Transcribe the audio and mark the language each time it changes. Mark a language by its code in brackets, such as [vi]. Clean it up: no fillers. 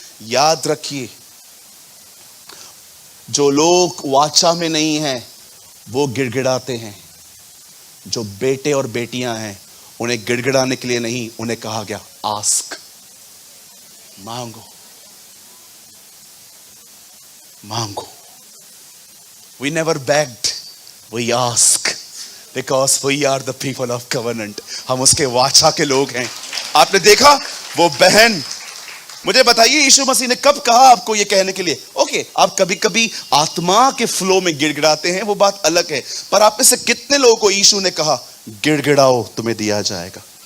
[hi] याद रखिए जो लोग वाचा में नहीं हैं वो गिड़गिड़ाते हैं। जो बेटे और बेटियां हैं उन्हें गिड़गिड़ाने के लिए नहीं, उन्हें कहा गया आस्क, मांगो मांगो। [en] We never begged, we ask because we are the people of covenant। [hi] हम उसके वाचा के लोग हैं। आपने देखा वो बहन, मुझे बताइए यीशु मसीह ने कब कहा आपको ये कहने के लिए? ओके, आप कभी कभी आत्मा के फ्लो में गिड़गिड़ाते हैं, वो बात अलग है, पर आप में से कितने लोगों को यीशु ने कहा गिड़गिड़ाओ तुम्हें दिया जाएगा?